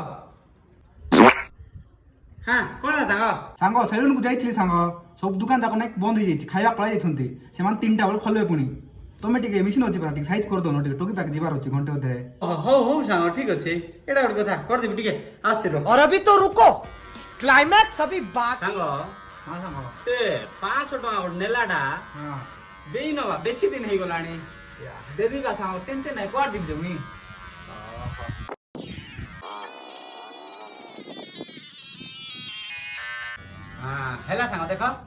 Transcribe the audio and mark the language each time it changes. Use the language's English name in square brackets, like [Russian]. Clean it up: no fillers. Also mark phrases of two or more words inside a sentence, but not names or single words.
[Odia] ହଁ କଣ ହେଲା ସାଙ୍ଗ? ସାଙ୍ଗ ସେଲୁନକୁ ଯାଇଥିଲି ସାଙ୍ଗ ସବୁ ଦୋକାନ ଯାକ ନାଇଁ ବନ୍ଦ ହେଇଯାଇଛି ଖାଇବା ପଳାଇ ଯାଇଛନ୍ତି ସେମାନେ 3ଟା ବେଳେ ଖୋଲିବେ ପୁଣି ତମେ ଟିକେ ମିଶିନ ଅଛି ପରା ଟିକେ ସାଇଜ୍ କରିଦଉନ ଟିକେ ଟୋକି ପାଖେ ଯିବାର ଅଛି ଘଣ୍ଟେ ଅଧେ ହଉ ହଉ ସାଙ୍ଗ ଠିକ ଅଛି ଏଇଟା ଗୋଟେ କଥା କରିଦେବି ଟିକେ ଆସୁଛି ର [Hindi] और अभी तो रुको क्लाइमैक्स अभी बाकी [Odia] ସାଙ୍ଗ ହଁ ସାଙ୍ଗ ସେ 500 ଟଙ୍କା ଗୋଟେ ନେଲାଟା ହଁ ଦେଇ ନବା ବେଶୀ ଦିନ ହେଇଗଲାଣି। ଦେବି ବା ସାଙ୍ଗ ଟେନସନ୍ ନାହିଁ କୁଆଡ଼େ ଯିବି ଜମି ହଁ ହେଲା ସାଙ୍ଗ ଦେଖ